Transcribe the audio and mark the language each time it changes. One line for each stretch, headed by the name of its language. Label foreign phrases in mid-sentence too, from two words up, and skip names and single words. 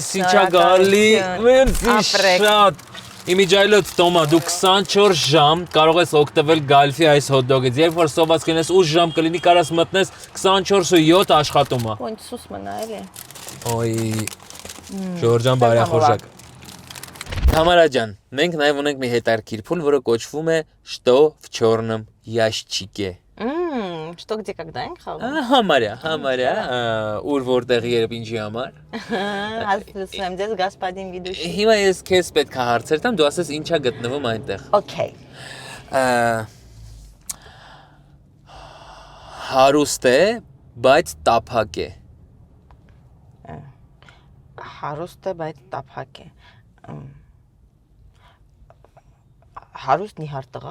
Armenian: Սիչա գալի, մերսի շատ։ Իմիջայլոց Տոմա, դու 24 ժամ կարող ես օգտվել գալֆի այս հոտ-դոգից, երբ որ սոված կլինես 8 ժամ կլինի, կարաս մտնես 24/7 աշխատում է։ Ոնց սուս մնա էլի։ Ոյ, Ժորժան բարեխորժակ։ Թամարա ջան, մենք նաև ունենք մի հետաքրքիր փուլ, որը կոչվում է
Russian: «Что в чёрном ящике»։ Что где когда
Armenian: ենք խաղում։ Համարյա, ուր որտեղ երբ ինչի համար։ Հասցնում եմ ձեզ
Russian: господин ведущий։
Armenian: Հիմա ես քեզ պետք է հարցեր տամ, դու ասես ինչա գտնվում այնտեղ։ Okay։ Հարուստ է, բայց տափակ է։ Հարուստ է, բայց տափակ է։ Հարուստ նիհար տղա։